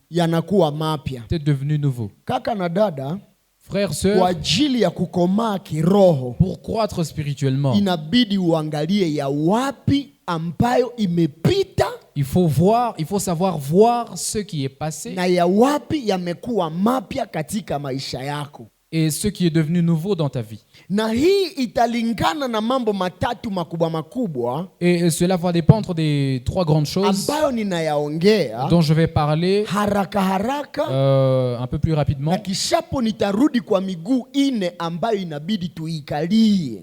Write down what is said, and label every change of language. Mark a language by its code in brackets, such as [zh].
[sw] yanakuwa mapya. [fr] est devenu nouveau. [sw] Kaka na dada, [fr] Frères, [sw] kwa [fr] sœurs, [sw] ajili ya kukomaa kiroho, [fr] pour croître spirituellement, [sw] inabidi uangalie ya wapi ambayo imepita [fr] il faut savoir voir ce qui est passé [sw] na ya wapi yamekuwa mapya katika maisha yako. [fr] et ce qui est devenu nouveau dans ta vie. [sw] Na hii italingana na mambo matatu makubwa makubwa [fr] Et cela va dépendre des 3 grandes choses [sw] ambayo ninayaongea [fr] dont je vais parler [sw] haraka haraka, [fr] un peu plus [sw] na [fr] rapidement. [sw] kishapo nitarudi kwa miguu ine ambayo inabidi tuikalie.